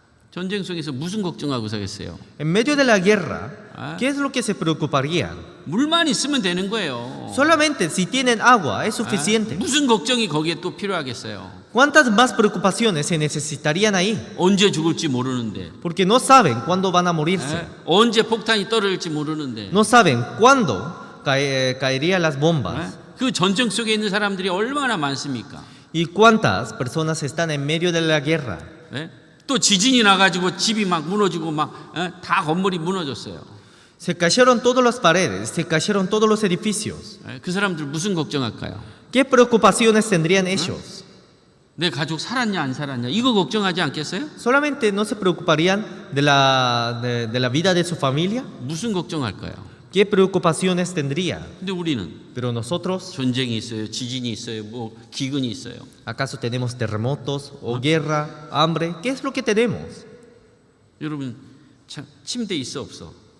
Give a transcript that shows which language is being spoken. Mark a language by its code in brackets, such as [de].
[ko] 전쟁 속에서 무슨 걱정하고 사겠어요? [es] En medio de la guerra, ¿qué es lo que se preocuparían? [ko] 물만 있으면 되는 거예요. [es] Solamente si tienen agua es suficiente. [ko] 무슨 걱정이 거기에 또 필요하겠어요? [es] ¿Cuántas más preocupaciones se necesitarían ahí? [ko] 언제 죽을지 모르는데. [es] Porque no saben cuándo van a morirse. [ko] 언제 폭탄이 떨어질지 모르는데. [es] No saben cuándo caerían las bombas. [ko] 그 전쟁 속에 있는 사람들이 얼마나 많습니까? [es] ¿Y cuántas personas están en medio de la guerra? [ko] 또 또 지진이 나가지고 집이 막 무너지고 막 다 건물이 무너졌어요. [es] Se cayeron todas las paredes, se cayeron todos los edificios. [ko] 그 사람들 무슨 걱정할까요? [es] ¿Qué preocupaciones tendrían ellos? [ko] 내 가족 살았냐 안 살았냐 이거 걱정하지 않겠어요? [es] ¿Solamente no se preocuparían de la vida de su familia? [ko] 무슨 걱정할까요? [es] ¿Qué preocupaciones tendría? [ko] 근데 우리는 [es] Pero nosotros, [ko] 전쟁이 있어요, 지진이 있어요, 뭐 기근이 있어요. [es] ¿acaso tenemos terremotos o guerra, hambre? ¿Qué es lo que tenemos? [ko] 여러분 참, 침대 있어 없어?